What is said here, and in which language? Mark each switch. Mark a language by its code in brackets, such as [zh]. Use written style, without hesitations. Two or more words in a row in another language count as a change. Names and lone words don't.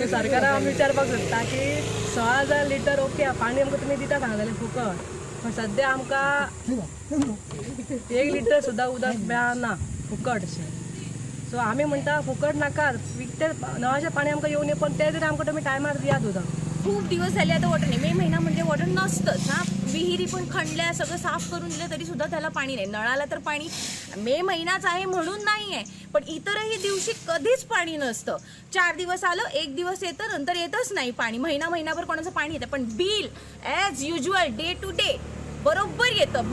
[kok] सरकाराक आमी विचारपाक सोदता की 6,000 लिटर ओके पाणी आमकां तुमी दिता सांगलेलें फुकट, पण सद्या आमकां 1 लिटर सुद्दां उदक मेळना फुकट अशें। सो आमी म्हणटा फुकट नाका विकतें नळाचें पाणी आमकां येवन पण तें तरी आमकां तुमी टायमार दियात उदक। [mr] खूप दिवस झाले आता वॉटर नाही। मे महिना म्हणजे वॉटर नसतंच हा। विहिरी पण खणल्या सगळं साफ करून दिलं तरी सुद्धा त्याला पाणी नाही। नळाला तर पाणी मे महिनाच आहे म्हणून नाही आहे, पण इतरही दिवशी कधीच पाणी नसतं। 4 दिवस आलं 1 दिवस येतं नंतर येतच नाही पाणी। महिनाभर कोणाचं पाणी येतं, पण बिल [en] as usual day to day [mr] बरोबर येतं।